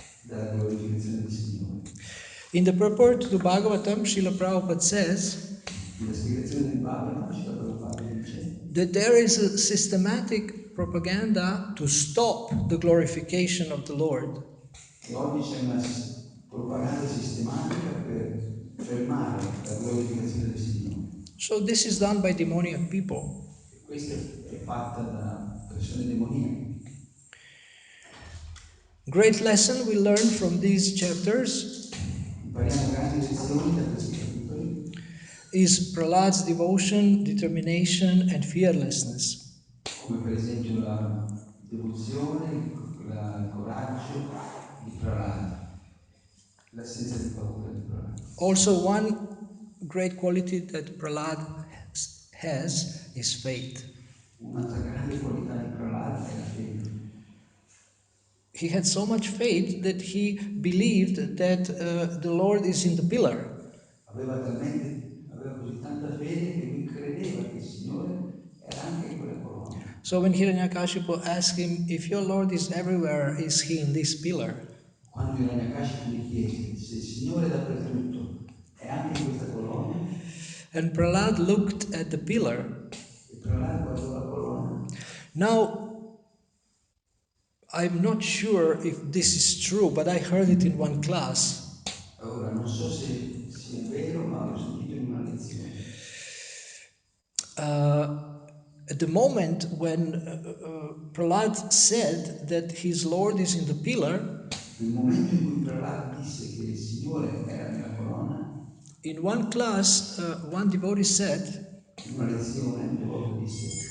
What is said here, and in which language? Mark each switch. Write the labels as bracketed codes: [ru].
[it] dalla glorificazione del Signore. [en] In the purport to Bhagavatam, Srila Prabhupada says [it] Nella spiegazione del Bhagavatam, Srila Prabhupada dice [en] that there is a systematic propaganda to stop the glorification of the Lord. [it] che oggi c'è una propaganda sistematica per fermare la glorificazione del Signore. [en] So this is done by demoniac people. [it] E questa è fatta da persone demoniache. [en] Great lesson we learn from these chapters [it] Impariamo grandi lezioni da questi capitoli, [en] is Prahlad's devotion, determination, and fearlessness. [it] come per esempio la devozione, il coraggio di Prahlada, l'assenza di paura di Prahlada. [en] Also, one great quality that Prahlad has is faith. [it] Un'altra grande qualità di Prahlada è la fede. [en] He had so much faith that he believed that the Lord is in the pillar. [it] Aveva così tanta fede che lui credeva che il Signore era anche in quella colonna. [en] So when Hiranyakashipu asked him, if your Lord is everywhere, is he in this pillar? [it] Quando Hiranyakashipu gli chiese se il Signore è dappertutto è anche in questa colonna, [en] And Prahlad looked at the pillar. [it] e Prahlada guardò la colonna. [en] Now, I'm not sure if this is true, but I heard it in one class. [it] Ora non so se sia vero, ma l'ho sentito in una lezione. [en] At the moment when Prahlad said that his Lord is in the pillar, [it] Nel momento in cui Prahlada disse che il Signore era nella colonna, [en] in one class, one devotee said [it] in una lezione un devoto disse